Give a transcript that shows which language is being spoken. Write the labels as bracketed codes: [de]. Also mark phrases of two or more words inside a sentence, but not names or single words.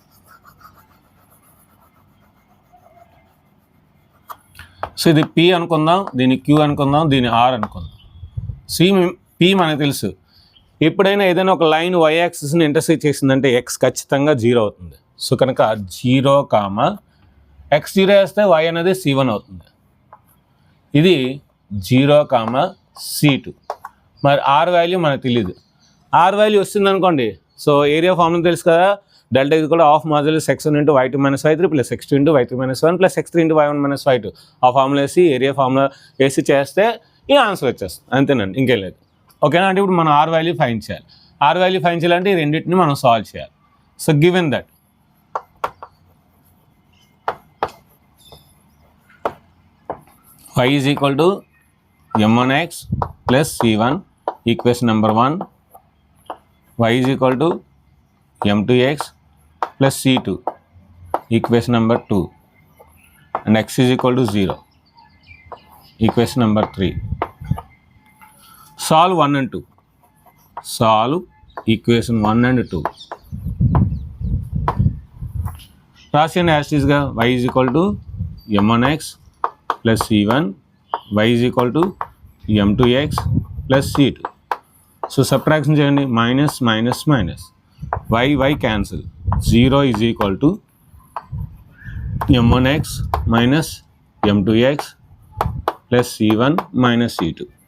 [te] సో ఇది P అనుకుందాం దీన్ని Q అనుకుందాం దీన్ని R అనుకుందాం P మనకు తెలుసు ఎప్పుడైనా ఏదైనా ఒక లైన్ [en] y axis intersect [te] చేసిందంటే x ఖచ్చితంగా 0 అవుతుంది సో కనుక 0, x 0 వేస్తే y అనేది c1 అవుతుంది ఇది 0, c2 మరి r వాల్యూ మనకు తెలియదు r వాల్యూ వస్తుంది అనుకోండి సో [en] area formula [te] తెలుసు కదా డెల్టా ఇది కూడా [en] half modulus [te] x1 × y2 - y3 + x2 × y3 - 1 + x3 × y1 - y2 ఆ ఫార్ములా వేసి [en] area formula [te] వేసి చేస్తే ఈ ఆన్సర్ వచ్చేస్తుంది అంతేనండి ఇంకేం లేదు ఓకేనా అంటే ఇప్పుడు మనం r వాల్యూ ఫైండ్ చేయాలి r వాల్యూ ఫైండ్ చేయాలంటే ఈ రెండింటిని మనం సాల్వ్ చేయాలి [en] so given that y is equal to m1x plus c1 equation number 1 y is equal to m2x plus c2 equation number 2 and x is equal to 0 equation number 3 సాల్వ్ 1 and 2. solve equation 1 and 2. రాసేయండి as is y is equal to m1x plus c1, y is equal to m2x plus c2. so subtraction చేయండి, minus minus minus, y cancel, 0 is equal to m1x minus m2x plus c1 minus c2.